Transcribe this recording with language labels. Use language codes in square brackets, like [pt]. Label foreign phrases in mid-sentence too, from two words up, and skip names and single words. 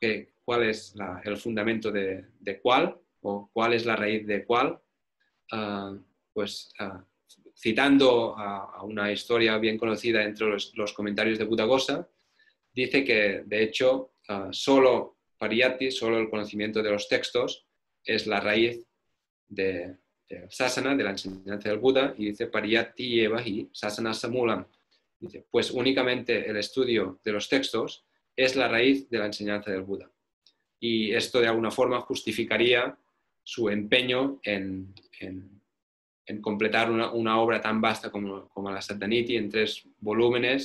[es] el fundamento de cuál, o cuál es la raíz de cuál, citando a una historia bien conocida entre los comentarios de Buddhaghosa, dice que de hecho solo Pariyatti, solo el conocimiento de los textos, es la raíz del sasana, de la enseñanza del Buda, y dice [pi] Pariyatti evahi sasana samulam. [es] Dice, pues únicamente el estudio de los textos es la raíz de la enseñanza del Buda. Y esto de alguna forma justificaría su empeño en completar una obra tan vasta como la Saddhaniti en 3 volúmenes